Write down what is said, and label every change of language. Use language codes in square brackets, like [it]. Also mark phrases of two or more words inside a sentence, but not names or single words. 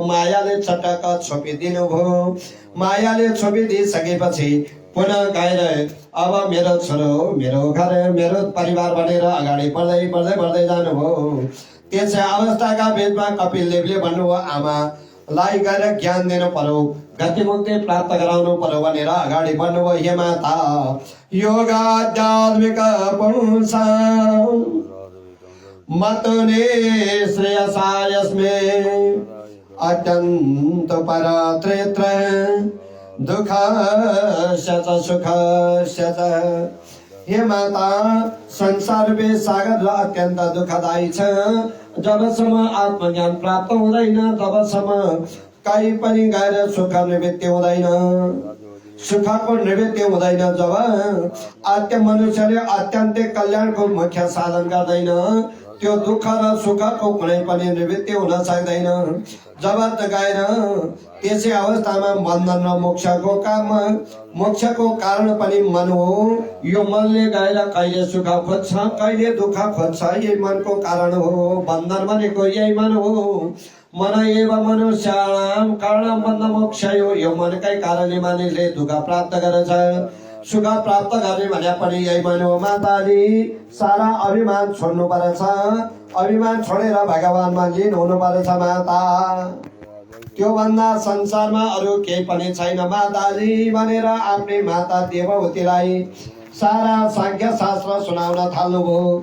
[ne] मायाले चटक्क छोपिदिनु भयो। मायाले छोपिदिइसकेपछि पुनः गएर अब मेरो छोरो, मेरो घर, मेरो परिवार भनेर अगाडि बढ्दै बढ्दै बढ्दै जानुभयो। त्यसै अवस्थाका बिचमा कपिल देवले भन्नुभयो, आमालाई गएर ज्ञान दिनु पर्यो, गतिमुक्ति प्राप्त गराउनु पर्यो भनेर अगाडि बढ्नुभयो। [sa] हे माता, योग आध्यात्मिक पुंसा मतने श्रेयसा यस्मे अत्यंत परत्रेत्र दुःखस्य च सुखस्य च। [ne] हे माता, संसार रूपी सागर र अत्यन्त दुःखदायी छ। जबसम्म आत्मज्ञान प्राप्त हुँदैन तबसम्म कहीँ पनि गएर सुख निवृत्ति हुँदैन। सुखको निवृत्ति हुँदैन जब आत्म मनुष्यले अत्यन्त कल्याणको मुख्य साधन गर्दैन, त्यो दुःख र सुखको कुनै पनि निवृत्ति हुन सक्दैन। जब गएर त्यसै अवस्थामा बन्धन र मोक्षको कारण पनि मन हो। यो मनले गएर कहिले सुख खोज्छ, कहिले दुःख खोज्छ, यही मनको कारण हो। बन्धन भनेको यही मन हो। [sa] मन एव मनुष्याणाम कारणम बन्ध मोक्षयो। [ne] यो मनकै कारणले मानिसले दुःख प्राप्त गर्छ, सुख प्राप्त गर्ने भने पनि यही मन हो। माताजी, सारा अभिमान छोड्नु पर्छ, अभिमान छोडेर भगवानमा लीन हुनु पर्छ। माता, त्यो भन्दा संसारमा अरू केही पनि छैन माताजी भनेर आफ्नै माता देवहूतिलाई सारा सांख्य शास्त्र सुनाउन थाल्नुभयो।